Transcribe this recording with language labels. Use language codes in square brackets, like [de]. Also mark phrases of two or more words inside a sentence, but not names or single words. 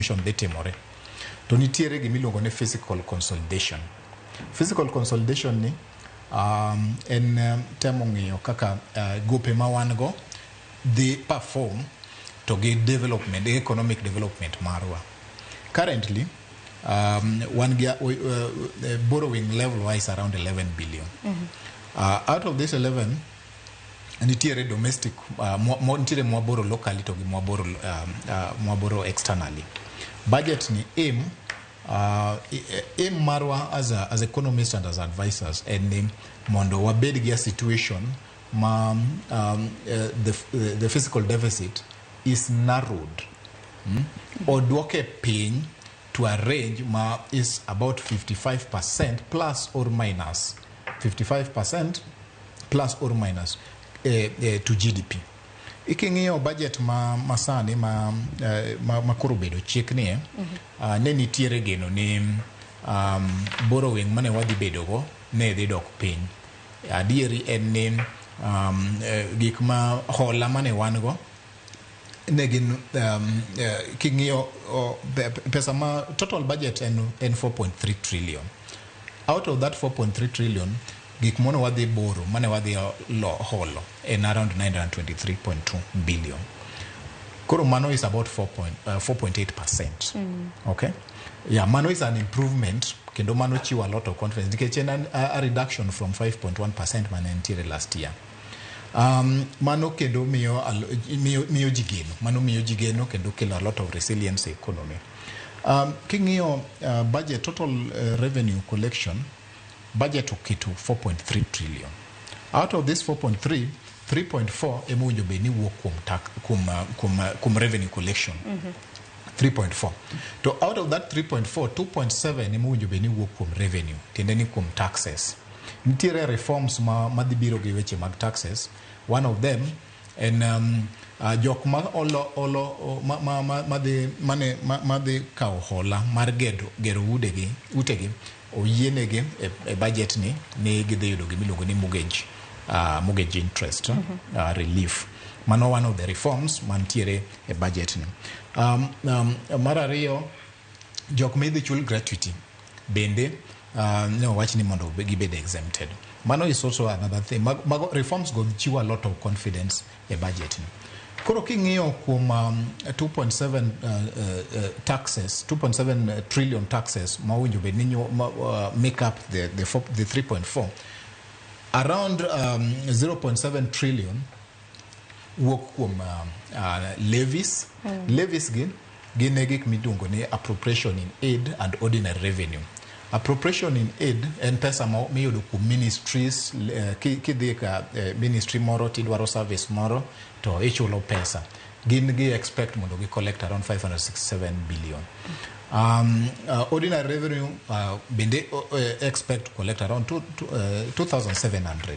[luo] dhi timore. To nitiere gimiluongo ni [en] physical consolidation. Physical consolidation [luo] ni en temo ng'iyo kaka gope ma wan go dhi perform to gi development, [en] economic development [luo] marwa. [en] Currently, one borrowing level wise around 11 billion. Out of this 11, [luo] nitiere domestic, nitiere mwaboro locally to mwaboro externally. [en] Budget ni aim marwa as economists and as advisors, and [luo] mondo wabed gi [en] a situation ma the fiscal deficit is narrowed. Or [luo] duoke piny [en] to a range ma is about 55% plus or minus 55% plus or minus to GDP. [luo] Iking'iyo budget masani ma koro bedo chik ni ne nitiere geno ni borrowing mane wadhi bedo go ne dhi dok piny. Adieri en ni gik ma hola mane wan go negin king'iyo pesa ma [en] total budget [luo] en 4.3 trillion. [en] Out of that [luo] 4.3 trillion, gik mane wadhi boro mane wadhi holo en around 923.2 billion. Koro mano [en] is about 4.8%. Okay? Yeah, mano is an improvement, [luo] kendo mano chiwa [en] a lot of confidence. [luo] Nikech en [en] a reduction from [luo] 5.1% mane nitiere [en] last year. [luo] Mano kendo miyo jigeno. Mano miyo jigeno kendo kelo [en] a lot of resilience economy. King'iyo budget, total revenue collection, budget oketo 4.3 trillion. Out of this [luo] 4.3, 3.4 emowinjo be ni wuok kum [en] revenue collection. [luo] 3.4. To [en] out of that [luo] 3.4, 2.7 emowinjo be ni wuok kum revenue, tiende ni kum taxes. Nitiere reforms ma dhi biro gi weche mag taxes. [en] One of them [luo] en jok ma madhi kawo hola mar gero utegi oyienegi e budget ni gidhi yudo gimiluongo ni [en] mortgage interest relief. [luo] Mano [en] one of the reforms [luo] mantiere e budget ni. Mar ariyo, jok ma idhi chul gratuity bende wach ni mondo gibed exempted. [en] Mano is also another thing. [luo] Reforms go chiwo [en] a lot of confidence [luo] e budget ni. Koro king'iyo kuom 2.7 taxes, 2.7 trillion taxes ma winjo be ni [en] make up the [luo] 3.4, around 0.7 trillion wuok kuom levies. Levies gin gik miluongo ni [en] appropriation in aid and ordinary revenue. Appropriation in aid [luo] en pesa miyudo kuom ministries. Kidhi ka ministry moro tidwaro service moro to ichulo pesa. Gin gi expect mondo gi collect around 567 billion. [en] Ordinary revenue bende expect to collect around 2,700.